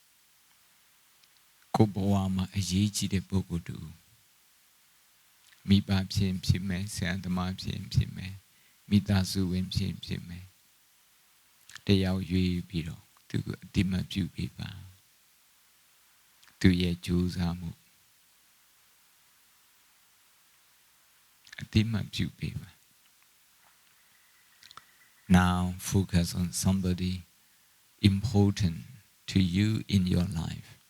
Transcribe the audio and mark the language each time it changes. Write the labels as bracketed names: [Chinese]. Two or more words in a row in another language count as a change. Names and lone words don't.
[Burmese] ကိုဘဝမှာအရေးကြီးတဲ့ပုဂ္ဂိုလ်တူမိဘဖြစ်မယ်ဆရာသမားဖြစ်မယ်မိသားစုဝင်ဖြစ်မယ်တယောက်ရွေးပြီးတော့သူကိုအတိမတ်ပြုပေးပါသူရဲ့ကြိုးစားမှု အတိမတ်ပြုပေးပါ [English] Now focus on somebody important to you in your life.